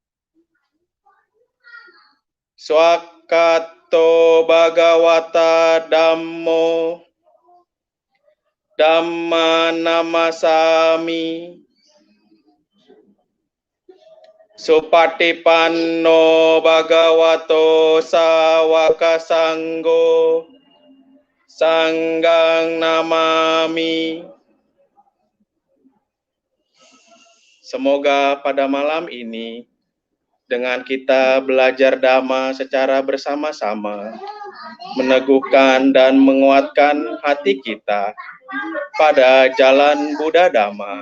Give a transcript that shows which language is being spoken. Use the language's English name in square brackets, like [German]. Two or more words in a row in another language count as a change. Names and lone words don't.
[Pali] Swakato Bhagawata Dhammo, Dhamma Namasami, Supatipanno Bhagavato Sawaka Sanggo, Sanggang Namami. [Indonesian] Semoga pada malam ini, dengan kita belajar Dhamma secara bersama-sama, meneguhkan dan menguatkan hati kita pada jalan Buddha Dhamma.